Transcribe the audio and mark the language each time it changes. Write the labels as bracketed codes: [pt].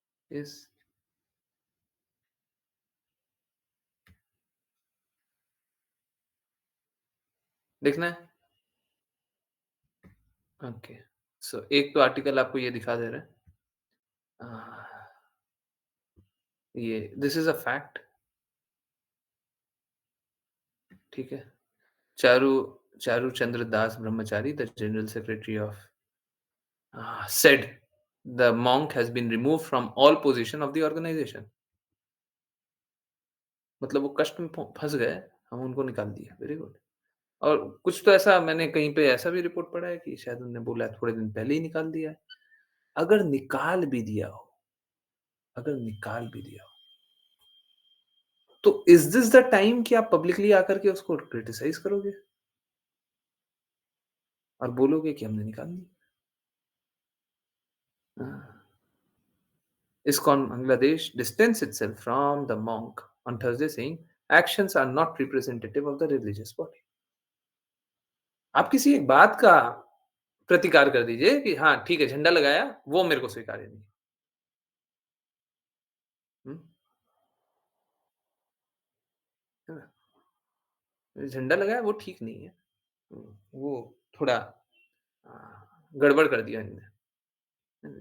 [hi] Yes, देखना है? Okay, सो एक तो आर्टिकल आपको ये दिखा दे रहा है। अ, ये [en] this is a fact, [hi] ठीक है? [en] Charu Charu Chandra Das Brahmachari, the general secretary of said the monk has been removed from all position of the organization. [hi] मतलब वो कष्ट में फंस गए, हम उनको निकाल दिया, वेरी गुड। और कुछ तो ऐसा मैंने कहीं पे ऐसा भी रिपोर्ट पढ़ा है कि शायद उन्होंने बोला है थोड़े दिन पहले ही निकाल दिया है। अगर निकाल भी दिया हो, अगर निकाल भी दिया हो, तो [en] is this the time [hi] कि आप पब्लिकली आकर के उसको क्रिटिसाइज़ करोगे और बोलोगे कि हमने निकाल दी? हाँ। [en] ISKCON Bangladesh distanced itself from the monk on Thursday, saying actions are not representative of the religious body. [hi] आप किसी एक बात का प्रतिकार कर दीजिए कि हाँ, ठीक है, झंडा लगाया, वो मेरे को स्वीकार्य नहीं है। हुँ, है ना? झंडा लगाया वो ठीक नहीं है। वो थोड़ा गड़बड़ कर दिया इन्होंने।